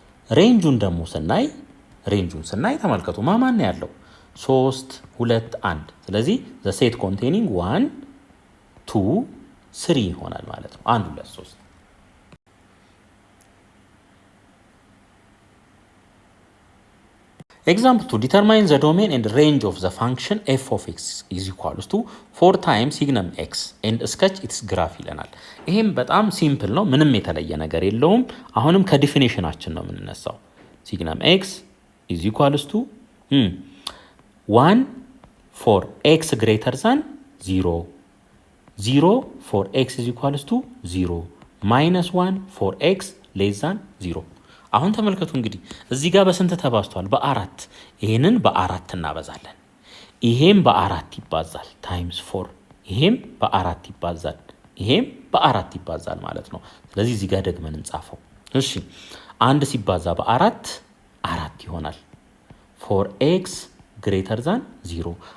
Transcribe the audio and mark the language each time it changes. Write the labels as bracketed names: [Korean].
[Amharic] ሬንጁን ደግሞ ስናይ ተመልከቱ ማን ያለው 3 2 1። ስለዚህ ዘ ሴት ኮንቴኒንግ 1 2 3 ይሆናል ማለት ነው። 1 2 3 [English] Example 2. Determine the domain and range of the function f of x is equals to 4 times signum x and sketch its graph [Amharic] ይለናል። ይሄም በጣም ሲምፕል ነው። ምንም የተለየ ነገር የለውም። አሁንም ከዲፊኒሽናችን ነው የምንነሳው። [English] signum x is equals to 1 for x greater than 0 0 for x is equals to 0 minus 1 for x less than 0 [Amharic] አሁን ተመልከቱ እንግዲህ እዚህ ጋር በስንት ተባዝቷል? በ4። ይሄንን በ4 እናበዛለን። ይሄም በ4 ይባዛል ታይምስ 4። ይሄም በ4 ይባዛል፣ ይሄም በ4 ይባዛል ማለት ነው። ስለዚህ እዚህ ጋር ደግመን እንጻፈው። እሺ 1 ሲባዛ በ4 4 ይሆናል። [English] ፎር ኤክስ ግሬተር ዛን 0